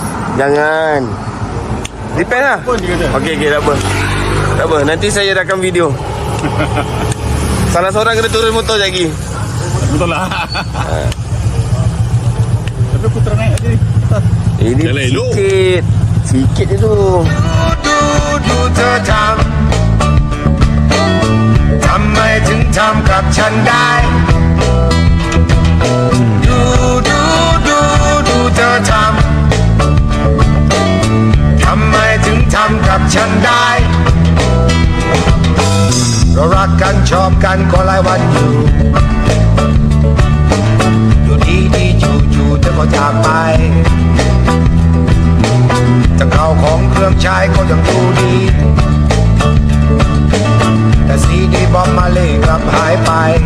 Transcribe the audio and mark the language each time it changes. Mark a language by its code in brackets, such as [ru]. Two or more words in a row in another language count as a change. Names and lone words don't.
[ms] Jangan. Depend lah. Okey, tak apa. Tak apa, nanti saya rakam video. Salah seorang kena turun motor sekejap lagi. Betul lah. Tapi putra naik aja ni. Ini Jalan elok. Sikit je tu. [th] ดูเธอทำไมถึงทำกับฉันได้ดูเธอ ทำไมถึงทำกับฉันได้เรารักกันชอบกันก็หลายวันอยู่ดีจู่เธอก็จากไปแต่ข้าวของเครื่องใช้ก็ยังดูดีแต่ซีดีบอมมาเล่กลับหายไป